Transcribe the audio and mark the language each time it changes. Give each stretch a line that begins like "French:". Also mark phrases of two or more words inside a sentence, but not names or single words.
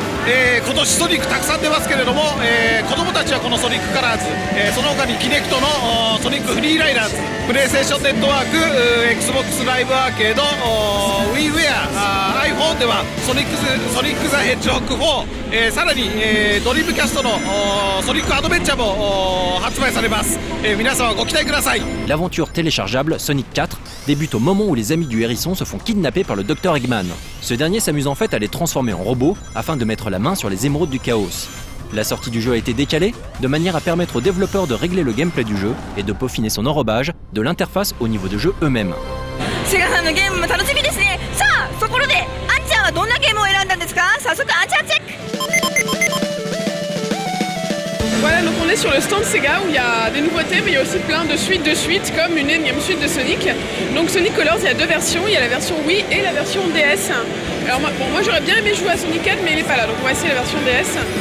Japanese: 今年ソニックたくさん出ますけれども、子どもたちはこのソニックカラーズ、その他にキネクトのソニックフリーライダーズ、プレイステーションネットワーク、XBOX ライブアーケード、WiiWare、iPhone ではソニックザヘッジホッグ4、さらに、ドリームキャストのソニックアドベンチャーも発売されます、皆様ご期待ください。
French: L'aventure téléchargeable Sonic 4 débute au moment où les amis du hérisson se font kidnapper par le Dr Eggman. Ce dernier s'amuse en fait à les transformer en robots afin de mettre la main sur les émeraudes du chaos. La sortie du jeu a été décalée de manière à permettre aux développeurs de régler le gameplay du jeu et de peaufiner son enrobage de l'interface au niveau de jeu eux-mêmes.
Japanese: セガさんのゲームも楽しみですね。さあそこであんちゃんはどんなゲームを選んだんですか？早速あんちゃんチェック。
French: Voilà, donc on est sur le stand Sega où il y a des nouveautés, mais il y a aussi plein de suites comme une énième suite de Sonic. Donc Sonic Colors, il y a deux versions, il y a la version Wii et la version DS. Alors moi j'aurais bien aimé jouer à Sonic 4, mais il est pas là, donc on va essayer la version DS.